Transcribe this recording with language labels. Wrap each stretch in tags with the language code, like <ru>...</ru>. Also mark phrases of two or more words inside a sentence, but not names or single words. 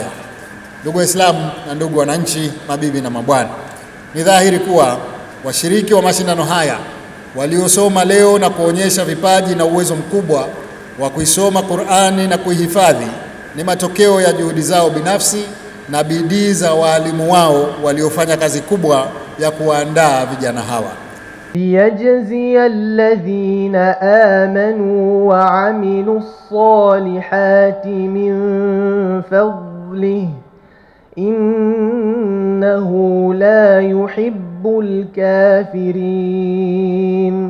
<sw>Ndugu Waislamu na ndugu wananchi, mabibi na mabwana, ni dhahiri kuwa washiriki wa mashindano haya waliosoma leo na kuonyesha vipaji na uwezo mkubwa wa kuisoma Qur'ani na kuihifadhi ni matokeo ya juhudi zao binafsi na bidii za walimu wao waliofanya kazi kubwa ya kuandaa vijana hawa.</sw> <ar>ليجزي الذين آمنوا وعملوا الصالحات من فضله إنه لا يحب الكافرين.</ar>